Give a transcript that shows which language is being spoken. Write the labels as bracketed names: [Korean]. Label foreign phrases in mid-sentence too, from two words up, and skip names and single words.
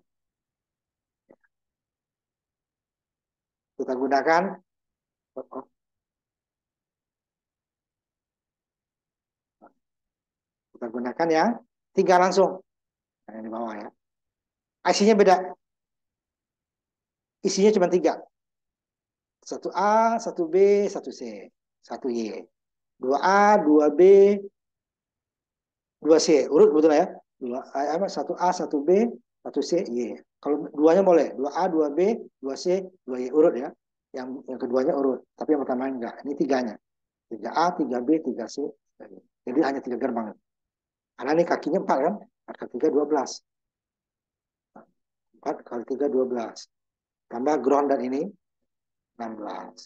[Indonesian] Kita gunakan yang 3 langsung. Nah, yang di bawah ya. IC-nya beda. Isinya cuma 3. 1A, 1B, 1C, 1Y. 2A, 2B, 2C. Urut betul ya? 1A, 1B, 1C, Y. Kalau duanya boleh. 2A, 2B, 2C, 2Y. Urut ya. Yang keduanya urut. Tapi yang pertama enggak. Ini 3-nya. 3A, 3B, 3C. Jadi hanya 3 gerbang. Karena ini kakinya 4 kan? 4 kali 3, 12. 4 kali 3, 12. Tambah ground dan ini 16.